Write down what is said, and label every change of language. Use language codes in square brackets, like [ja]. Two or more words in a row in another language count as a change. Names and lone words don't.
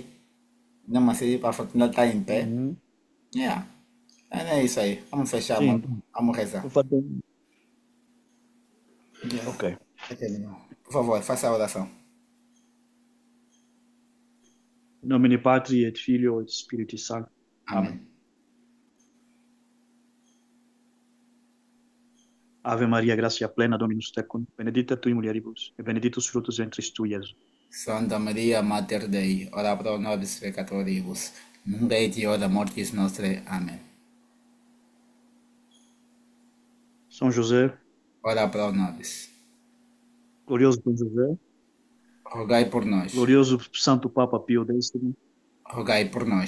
[pt] Não, mas se a fraternidade está em pé. Uhum. Yeah. É isso aí. Vamos fechar, mano. Sim, Vamos rezar. o fato Yeah. ok. Ok, irmão. Por favor, faça a oração. Em nome de [la] Patri et Filio et Spiritus Sancto. [pt] Amém. Amém. [la] Ave Maria, gracia plena, Dominus tecum, benedicta tui mulieribus, et benedictus fructus ventris tui, Iesus. Santa Maria, Mater Dei, ora pro nobis peccatoribus, nunc et in hora mortis nostrae. [pt] Amém. São José, [la] Ora pro nobis. [pt] glorioso São José, Rogai por nós. glorioso Santo Papa Pio X, Rogai por nós.